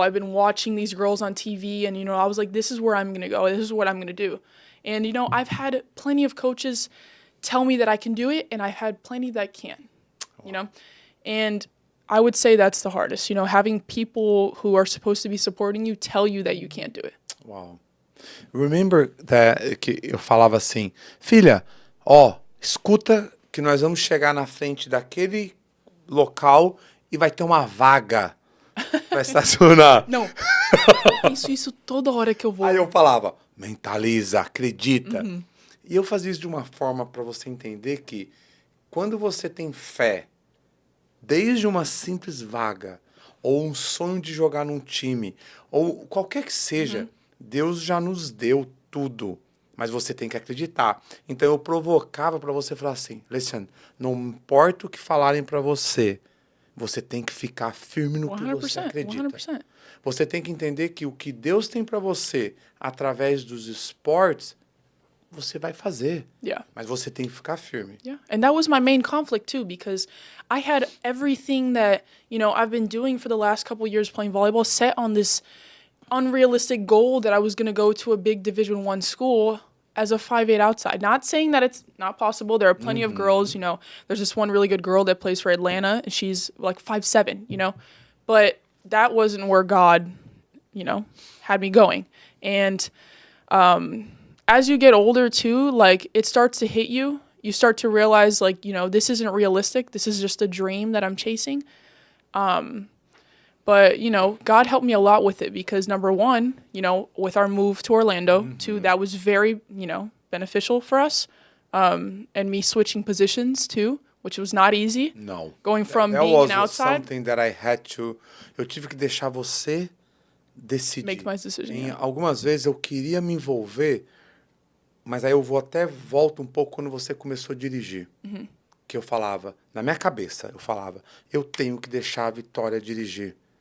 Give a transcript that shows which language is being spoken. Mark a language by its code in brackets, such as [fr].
[en] I've been watching these girls on TV and, you know, I was like, this is where I'm going to go. This is what I'm going to do. And, you know, I've had plenty of coaches tell me that I can do it and I've had plenty that can't, you know, and I would say that's the hardest, you know, having people who are supposed to be supporting you tell you that you can't do it. Wow. Remember [pt] que eu falava assim, filha, escuta que nós vamos chegar na frente daquele local e vai ter uma vaga para estacionar. Não, eu penso isso toda hora que eu vou. Aí eu falava, mentaliza, acredita. E eu fazia isso de uma forma para você entender que quando você tem fé, desde uma simples vaga, ou um sonho de jogar num time, ou qualquer que seja, Deus já nos deu tudo. Mas você tem que acreditar. Então eu provocava para você falar assim, [en] listen, [pt] não importa o que falarem para você, você tem que ficar firme no que você acredita. 100%. Você tem que entender que o que Deus tem para você, através dos esportes, você vai fazer. [en] Yeah. [pt] Mas você tem que ficar firme. [en] Yeah. And that was my main conflict too, because I had everything that, you know, I've been doing for the last couple of years playing volleyball set on this unrealistic goal that I was going to go to a big Division I school as a 5'8" outside. Not saying that it's not possible. There are plenty of girls, you know, there's this one really good girl that plays for Atlanta and she's like 5'7", you know, but that wasn't where God, you know, had me going. And, as you get older too, like it starts to hit you. You start to realize like, you know, this isn't realistic. This is just a dream that I'm chasing. But, you know, God helped me a lot with it because number one, you know, with our move to Orlando, too, that was very, you know, beneficial for us. And me switching positions too, which was not easy. No. Going from being an outside. Something that I had to. [pt] Eu tive que deixar você decidir. [en] Make my decision. [pt] Algumas vezes eu queria me envolver, mas aí eu volto um pouco quando você começou a dirigir. Que eu falava, na minha cabeça, eu tenho que deixar a Vitória dirigir.